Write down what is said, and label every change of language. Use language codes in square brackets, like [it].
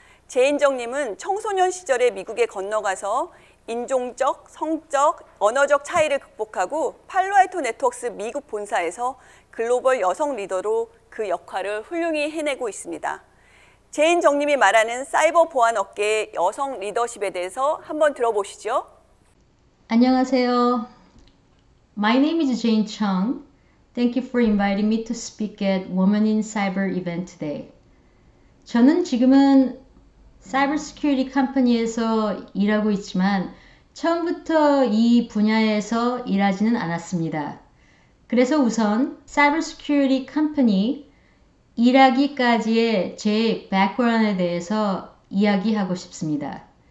[ko] 제인정님은 청소년 시절에 미국에 건너가서 인종적, 성적, 언어적 차이를 극복하고 팔로알토 네트워크스 미국 본사에서 글로벌 여성 리더로 그 역할을 훌륭히 해내고 있습니다. 제인정님이 말하는 사이버 보안 업계의 여성 리더십에 대해서 한번 들어보시죠. 안녕하세요. [en] My name is Jane Chung. Thank you for inviting me to speak at Women in Cyber event today. [ko] 저는 지금은 사이버 시큐리티 컴퍼니에서 일하고 있지만 처음부터 이 분야에서 일하지는 않았습니다. 그래서 우선 사이버 시큐리티 컴퍼니 일하기까지의 제 백그라운드에 대해서 이야기하고 싶습니다.